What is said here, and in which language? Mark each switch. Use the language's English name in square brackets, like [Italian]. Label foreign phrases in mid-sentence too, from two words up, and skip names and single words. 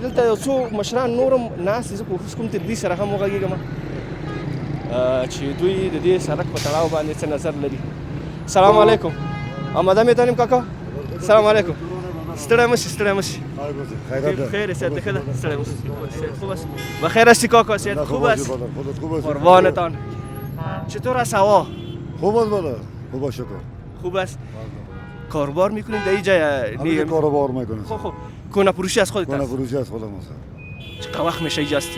[Pashto] دلته یو څو مشران نور هم ناست دي، زه کوښښ کوم تر دوی سره هم وغږېږم چې دوی د دې سړک په تړاو باندې څه نظر لري. [Arabic] سلام علیکم. [Persian] آماده میتونیم کاکا؟ [Arabic] سلام علیکم. [Pashto] ستړی مشي، ستړی مشي. خیر صحت ښه ده؟ ستړی مشي. [Persian] صحت خوب است؟ بخیر هستی کاکا؟ صحت خوب است؟ قربانتان. چطور است هوا؟ خوب است بالا خوب است شکر خوب است. کاروبار میکنید در اینجا همین کاروبار میکنم خب کونه فروشی از خودت کنه است؟ فروشی از خودم است چقدر وقت میشه اینجا هستی؟